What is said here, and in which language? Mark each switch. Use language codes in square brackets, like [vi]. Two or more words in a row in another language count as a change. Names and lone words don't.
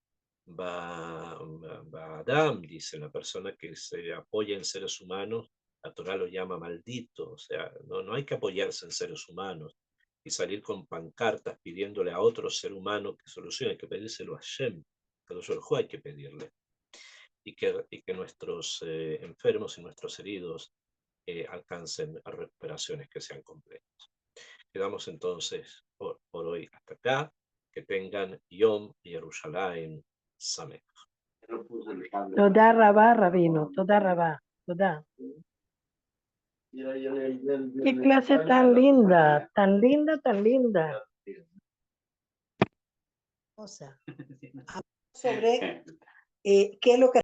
[es] Adam, dice la persona que se apoya en seres humanos, la Torah lo llama maldito, o sea, no hay que apoyarse en seres humanos y salir con pancartas pidiéndole a otro ser humano que solucione, hay que pedírselo a Shem, que lo hay que pedirle, y que nuestros enfermos y nuestros heridos alcancen a recuperaciones que sean completas. Quedamos entonces por hoy hasta acá. Que tengan [he] יום ירושלים שמח. תודה רבה, רבינו, תודה רבה, תודה. [es] Qué clase tan linda, tan linda, tan linda. O sea, sobre qué es lo que